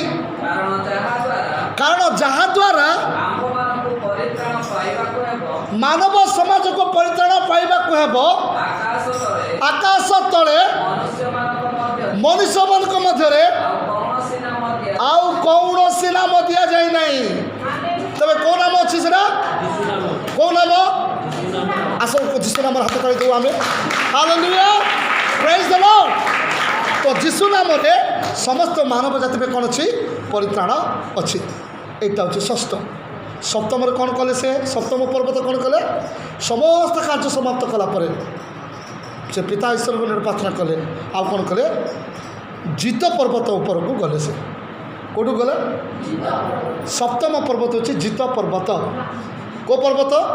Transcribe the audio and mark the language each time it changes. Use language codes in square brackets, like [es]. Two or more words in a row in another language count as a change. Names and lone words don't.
[or] କାରଣ ଯାହାଦ୍ୱାରା ମାନବ ସମାଜକୁ ପରିତ୍ରାଣ ପାଇବାକୁ ହେବ, ଆକାଶ ତଳେ ମନୁଷ୍ୟମାନଙ୍କ ମଧ୍ୟରେ ଆଉ କୌଣସି ନାମ ଦିଆଯାଇ ନାହିଁ। ତେବେ କେଉଁ ନାମ ଅଛି ସେଟା? କେଉଁ ନାମ? ଆସ ଯୀଶୁ ନାମର ହାତ କାଢ଼ି ଦେଉ ଆମେ। ହାଲେଲୁୟା, [en] praise the Lord. [or] ତ ଯୀଶୁ ନାମରେ ସମସ୍ତ ମାନବ ଜାତି ପାଇଁ କ'ଣ ଅଛି? ପରିତ୍ରାଣ ଅଛି। [bn] এইটা হচ্ছে ষষ্ঠ। [or] সপ্তমরে କ'ଣ କଲେ ସେ ସପ୍ତମ ପର୍ବତ କ'ଣ କଲେ? ସମସ୍ତ କାର୍ଯ୍ୟ ସମାପ୍ତ କଲା ପରେ ସେ ପିତା ଈଶ୍ୱରଙ୍କ ନିକଟରେ ପ୍ରାର୍ଥନା କଲେ। ଆଉ କ'ଣ କଲେ? ଜିତ ପର୍ବତ ଉପରକୁ ଗଲେ। ସେ କେଉଁଠୁ ଗଲେ? ସପ୍ତମ ପର୍ବତ ହେଉଛି ଜିତ ପର୍ବତ। କେଉଁ ପର୍ବତ?